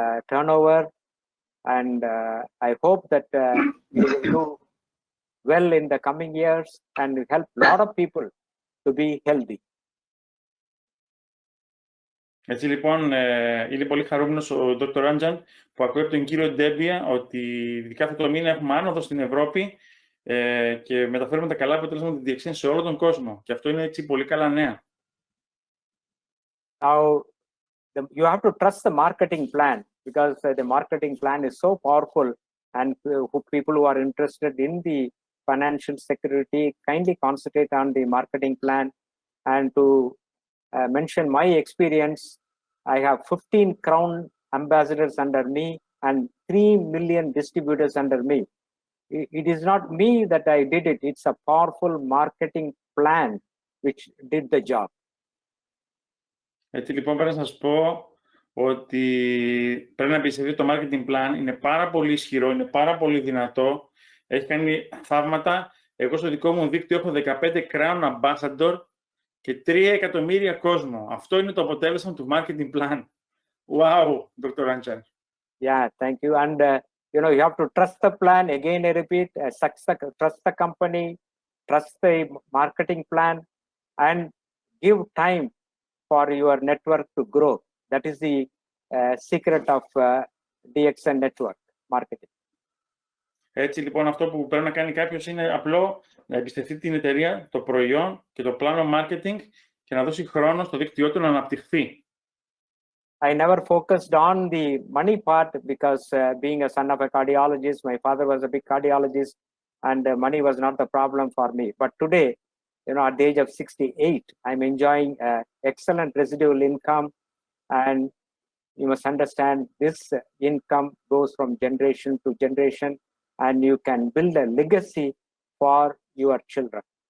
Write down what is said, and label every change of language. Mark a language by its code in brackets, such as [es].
[en] turnover, and I hope that we will do well in the coming years and help a lot of people to be healthy. [el] Έτσι λοιπόν, είναι πολύ χαρούμενος ο Dr. Ranjan που ακούει από τον κύριο Ντέμπια ότι ειδικά αυτό το μήνα έχουμε άνοδο στην Ευρώπη και μεταφέρουμε τα καλά αποτελέσματα της DXN σε όλο τον κόσμο. Και αυτό είναι έτσι πολύ καλά νέα. [en] Now, you have to trust the marketing plan, because the marketing plan is so powerful, and people who are interested in the financial security kindly concentrate on the marketing plan. And to mention my experience, I have 15 Crown ambassadors under me and 3 million distributors under me. It is not me that I did it. It's a powerful marketing plan which did the job. [el] Έτσι λοιπόν πρέπει να σας πω ότι πρέπει να πιστεύετε το marketing plan είναι πάρα πολύ ισχυρό, είναι πάρα πολύ δυνατό, έχει κάνει θαύματα. Εγώ στο δικό μου δίκτυο έχω 15 Crown Ambassador και 3 εκατομμύρια κόσμο. Αυτό είναι το αποτέλεσμα του marketing plan. [en] Wow, Dr. Ranjan. Yeah, thank you. And you have to trust the plan. Again, I repeat, trust the company, trust the marketing plan, and give time for your network to grow. That is the secret of DXN network marketing. [el] Έτσι λοιπόν αυτό που πρέπει να κάνει κάποιος είναι απλό να εμπιστευτεί την εταιρεία, το προϊόν και το πλάνο marketing και να δώσει χρόνο στο δίκτυό του να αναπτυχθεί. [en] I never focused on the money part because being a son of a cardiologist, my father was a big cardiologist and money was not the problem for me. But today, you know, at the age of 68, I'm enjoying excellent residual income, and you must understand this income goes from generation to generation, and you can build a legacy for your children.